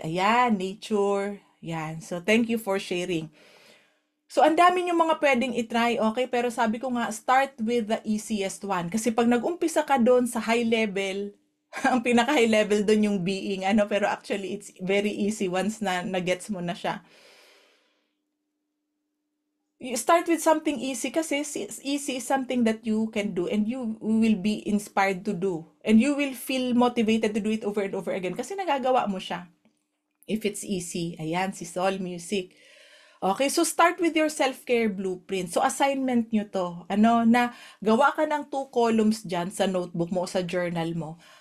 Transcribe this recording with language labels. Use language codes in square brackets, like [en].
[en] Ayan, nature. Yan. So, thank you for sharing. [tl] So, ang dami yung mga pwedeng itry, okay? Pero sabi ko nga, [en] start with the easiest one. [tl] Kasi pag nag-umpisa ka doon sa high level, ang pinaka-high level doon yung being, pero actually, [en] it's very easy once [tl] na gets mo na siya. [en] You start with something easy kasi easy is something that you can do and you will be inspired to do. And you will feel motivated to do it over and over again [tl] kasi nagagawa mo siya. [en] If it's easy. Ayan, si Sol Music. Okay, so start with your self-care blueprint. [tl] So assignment nyo to. Na gawa ka ng 2 columns dyan sa notebook mo o sa journal mo.